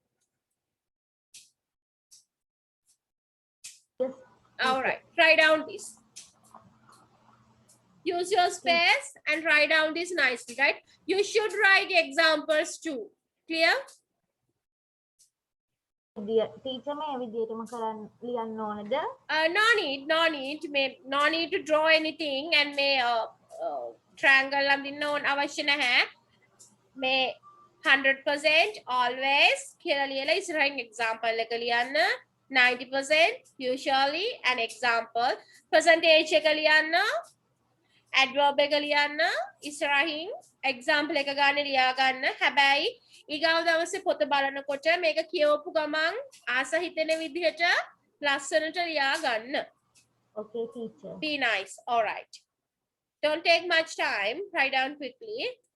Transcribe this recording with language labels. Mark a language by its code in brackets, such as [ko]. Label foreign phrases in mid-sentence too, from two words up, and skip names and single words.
[en] Yes. All right. Write down this. Use your space and write down this nicely, right? You should write examples too. Clear? [si] Teacher මේ විදිහටම කරන්න ලියන්න ඕනද? [en] No need to draw anything and may triangle [si] අඳින්න ඕන අවශ්‍ය නැහැ. මේ 100% always කියලා ලියලා ඉස්සරහින් example එක ලියන්න. [en] 90% usually an example. [si] Percentage එක ලියන්න. Adverb එක ලියන්න. ඉස්සරහින් example එක ගන්න ලියා ගන්න. හැබැයි ඊගාව දවසේ පොත බලනකොට මේක කියවපු ගමන් ආස හිතෙන විදිහට ලස්සනට ලියා ගන්න. [en] Okay, teacher. Be nice. All right. Don't take much time. Write down quickly.